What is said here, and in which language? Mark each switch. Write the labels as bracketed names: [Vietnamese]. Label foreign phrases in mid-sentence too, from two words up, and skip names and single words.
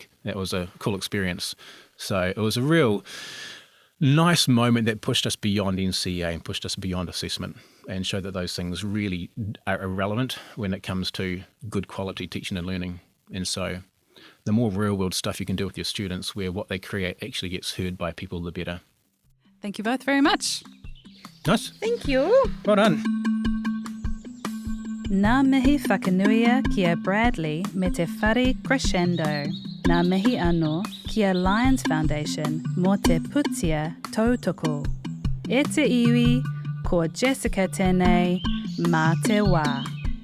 [English] That was a cool experience. So it was a real nice moment that pushed us beyond NCEA and pushed us beyond assessment and showed that those things really are irrelevant when it comes to good quality teaching and learning. And so the more real world stuff you can do with your students where what they create actually gets heard by people, the better. Thank you both very much. Nice. Thank you. Well done. [Māori] Nā mihi whakanuia kia Bradley me te whare crescendo. Nā mihi anō kia Lions Foundation mō te putia tautoko. E te iwi, ko Jessica tēnei, mā te wā.